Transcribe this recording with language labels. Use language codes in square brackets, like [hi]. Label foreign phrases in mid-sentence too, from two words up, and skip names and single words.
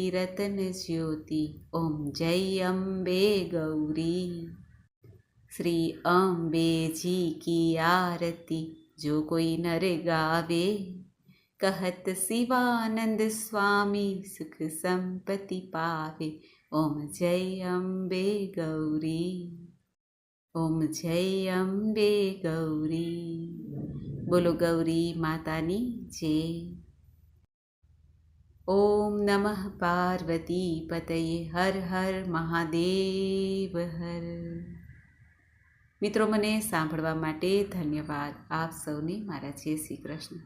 [hi] रतन ज्योति ओम जय अंबे गौरी श्री अंबे जी की आरती जो कोई नर गावे कहत शिवानंद स्वामी सुख संपत्ति पावे ओम जय अंबे गौरी ओम जय अंबे गौरी [gu] બોલો ગૌરી માતાની જય [sa] ओम नमः पार्वती पतये हर हर महादेव हर [gu] મિત્રો મને સાંભળવા માટે ધન્યવાદ આપ સૌને મારા જય શ્રી કૃષ્ણ